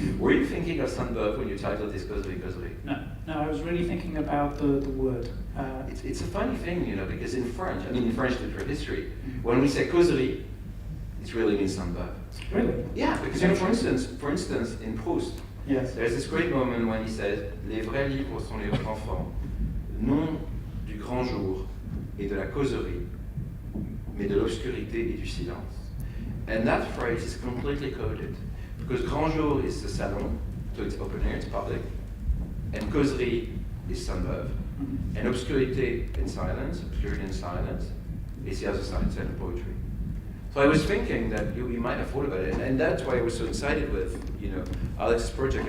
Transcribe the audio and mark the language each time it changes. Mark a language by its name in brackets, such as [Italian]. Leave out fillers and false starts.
[English] Were you thinking of Sainte-Beuve when you titled this causerie? No, I was really thinking about the word. It's a funny thing, because in French literary history, when we say causerie, it really means Sainte-Beuve. Really? Yeah, because for instance, in Proust, yes. There's this great moment when he says, [French] les vrais livres sont les enfants, non du grand jour et de la causerie, mais de l'obscurité et du silence. [English] And that phrase is completely coded, because grand jour is the salon, so it's open air, it's public, and causerie is Sainte-Beuve, and obscurité and silence, obscurity and silence, is the other side, instead of poetry. So I was thinking that you might have thought about it, and that's why I was so excited with, Alex's project.